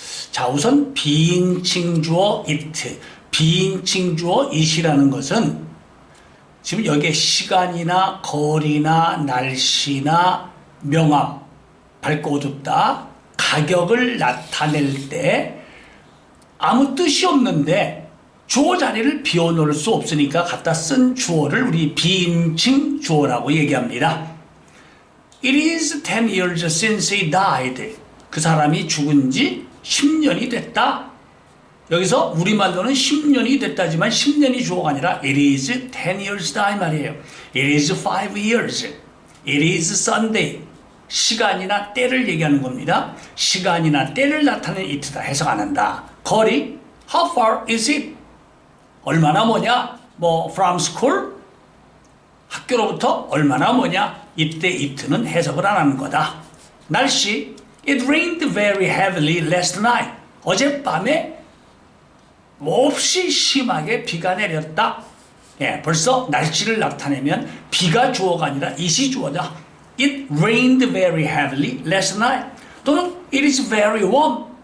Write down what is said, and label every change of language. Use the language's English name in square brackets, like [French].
[Korean] 자, 우선 비인칭 주어 it, 비인칭 주어 it이라는 것은 지금 여기에 시간이나 거리나 날씨나 명암, 밝고 어둡다, 가격을 나타낼 때 아무 뜻이 없는데 주어 자리를 비워놓을 수 없으니까 갖다 쓴 주어를 우리 비인칭 주어라고 얘기합니다. [English] It is 10 years since he died. [Korean] 그 사람이 죽은 지 10년이 됐다. 여기서 우리말로는 10년이 됐다지만 10년이 주어가 아니라 [English] It is 10 years [Korean] 다 이 말이에요. [English] It is 5 years. It is Sunday. [Korean] 시간이나 때를 얘기하는 겁니다. 시간이나 때를 나타내는 it다. 해석 안 한다. [English] 거리, How far is it? [Korean] 얼마나 뭐냐? [English] from school? [Korean] 학교로부터 얼마나 뭐냐? 이때 [English] it [Korean] 는 해석을 안 하는 거다. [English] 날씨, It rained very heavily last night. [Korean] 어젯밤에 몹시 심하게 비가 내렸다. 벌써 날씨를 나타내면 비가 주어가 아니라 [English] it [Korean] 이 주어다. [English] It rained very heavily last night. 또는 It is very warm.